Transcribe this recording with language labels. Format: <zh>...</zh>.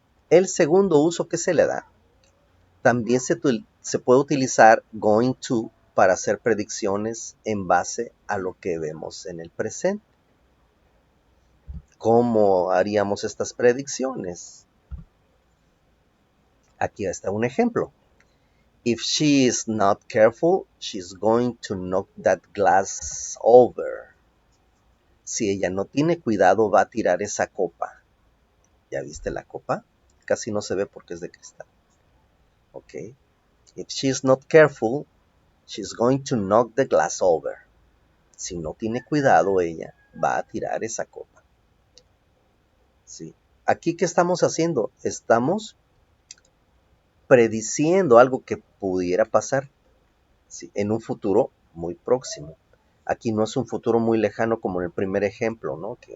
<es>El segundo uso que se le da, también se puede utilizar going to para hacer predicciones en base a lo que vemos en el presente. ¿Cómo haríamos estas predicciones? Aquí está un ejemplo.</es> <en>If she is not careful, she's going to knock that glass over.</en> <es>Si ella no tiene cuidado, va a tirar esa copa. ¿Ya viste la copa? Casi no se ve porque es de cristal. Ok.</es> <en>If she's not careful, she's going to knock the glass over.</en> <es>Si no tiene cuidado, ella va a tirar esa copa. ¿Sí? Aquí, ¿qué estamos haciendo? Estamos prediciendo algo que pudiera pasar, ¿sí? En un futuro muy próximo. Aquí no es un futuro muy lejano como en el primer ejemplo, ¿no?</es>